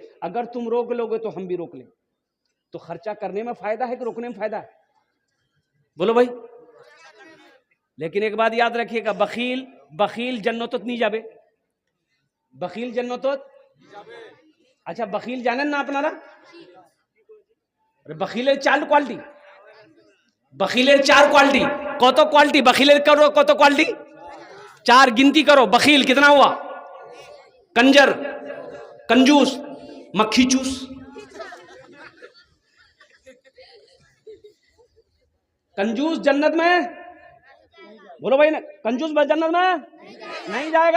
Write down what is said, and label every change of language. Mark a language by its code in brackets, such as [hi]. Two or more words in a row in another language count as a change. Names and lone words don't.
[ur] اگر تم روک لو گے تو ہم بھی روک لیں۔ تو خرچہ کرنے میں فائدہ ہے کہ روکنے میں فائدہ ہے؟ بولو بھائی۔ لیکن ایک بات یاد رکھیے گا، بخیل جنتت نہیں جابے، بخیل جنتت، اچھا بخیل [bn] জানেন না আপনারা? বখিলের 4 কোয়ালিটি, বখিলের 4 কোয়ালিটি। কত কোয়ালিটি বখিলের? করো কত কোয়ালিটি? 4 [ur] گنتی کرو۔ بخیل کتنا ہوا? کنجر، کنجوس، مکھی چوس. کنجوس جنت میں، بولو بھائی نا، کنجوس جنت میں نہیں جائے گا.